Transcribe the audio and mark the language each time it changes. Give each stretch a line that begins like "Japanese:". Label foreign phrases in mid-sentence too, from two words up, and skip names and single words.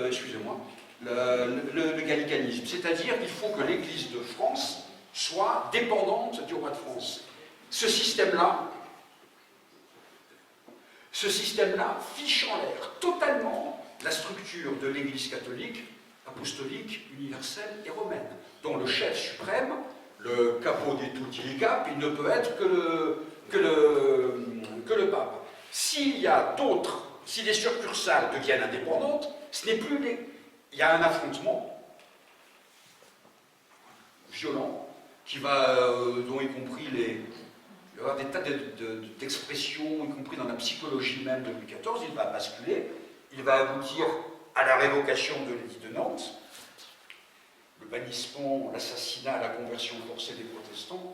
French: Excusez-moi, le gallicanisme, c'est-à-dire qu'il faut que l'Église de France soit dépendante du roi de France. Ce système-là fiche en l'air totalement la structure de l'Église catholique, apostolique, universelle et romaine, dont le chef suprême, le
Italian: capo di tutti i capi,
French: il ne peut être que le pape. S'il y a d'autres, si les succursales deviennent indépendantes, ce n'est plus il y a un affrontement violent qui va, dont y compris il va y avoir des tas d'expressions, y compris dans la psychologie même de Louis XIV, il va basculer, il va aboutir à la révocation de l'édit de Nantes, le bannissement, l'assassinat, la conversion forcée des protestants.